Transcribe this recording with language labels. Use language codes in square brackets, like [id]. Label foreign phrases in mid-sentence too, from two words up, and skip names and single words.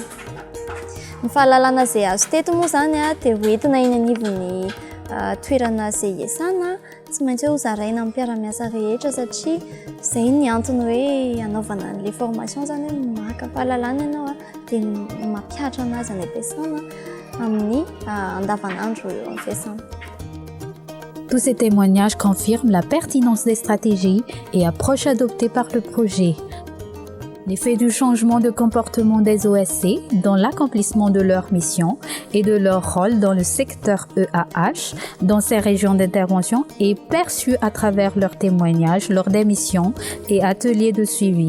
[mg] Ny fahalalana izay azo teto moa zany dia hoentina eny anivon'ny toerana izay iasana tsy maintsy hoe hozaraina amin'ny mpiara-miasa rehetra satria izay ny antony hoe anaovana an'ilay formation zany hoe maka fahalalana ianao dia mampiatra anazy any ampiasana amin'ny andavanandro eo amin'ny fiasana. [fr] Tous ces témoignages confirment la pertinence des stratégies et approches adoptées par le projet. L'effet du changement de comportement des OSC dans l'accomplissement de leur mission et de leur rôle dans le secteur EAH, dans ces régions d'intervention, est perçu à travers leurs témoignages lors des missions et ateliers de suivi.